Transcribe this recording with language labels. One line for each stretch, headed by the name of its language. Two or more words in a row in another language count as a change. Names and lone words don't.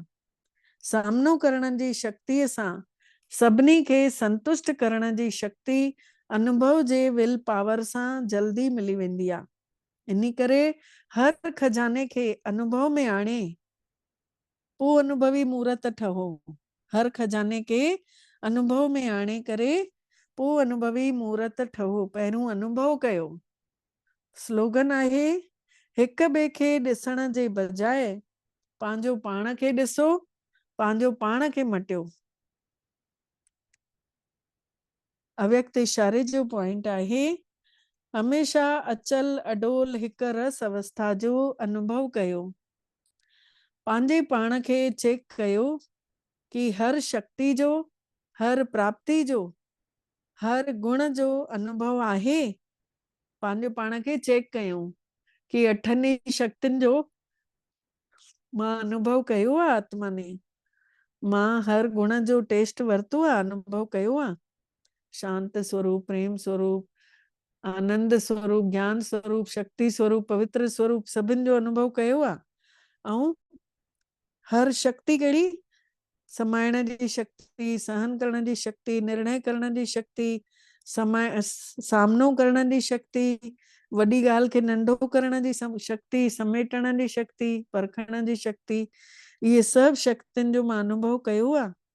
Sindhi: सामनो करण जी शक्तिअ सां सभिनी खे संतुष्ट करण जी शक्ति अनुभव जे
English: will power
Sindhi: सां जल्दी मिली वेंदी आहे। इन करे हर खजाने खे अनुभव में आणे पोइ अनुभवी मूर्त ठहो। हर खजाने के अनुभव में आणे करे पोइ अनुभवी मूर्त ठहो। पहिरियों अनुभव कयो। स्लोगन आहे हिक ॿिए खे ॾिसण जे बजाए पंहिंजो पाण खे ॾिसो, पंहिंजो पाण खे मटियो। अव्यक्त इशारे जो पॉइंट आहे हमेशा अचल अडोल हिक रस अवस्था जो अनुभव कयो। पंहिंजे पाण खे चेक कयो कि हर शक्ति जो, हर प्राप्ति जो, हर गुण जो अनुभव आहे। पंहिंजे पाण खे चेक कयूं कि अठनी शक्तियुनि जो मां अनुभव कयो आहे आत्मा ने। मां हर गुण जो टेस्ट वरितो आहे, अनुभव कयो आहे। शांत स्वरूप, प्रेम स्वरूप, आनंद स्वरूप, ज्ञान स्वरूप, शक्ति स्वरूप, पवित्र स्वरूप, सभिनि जो अनुभव कयो आहे। ऐं हर शक्ति कहिड़ी, समाइण जी शक्ति, सहन करण जी शक्ति, निर्णय करण जी शक्ति, सामनो करण जी शक्ति, वॾी ॻाल्हि खे नंढो करण जी शक्ति, समेटण जी शक्ति, परखण जी शक्ति, इहे सभु शक्तियुनि जो मां अनुभव कयो आहे।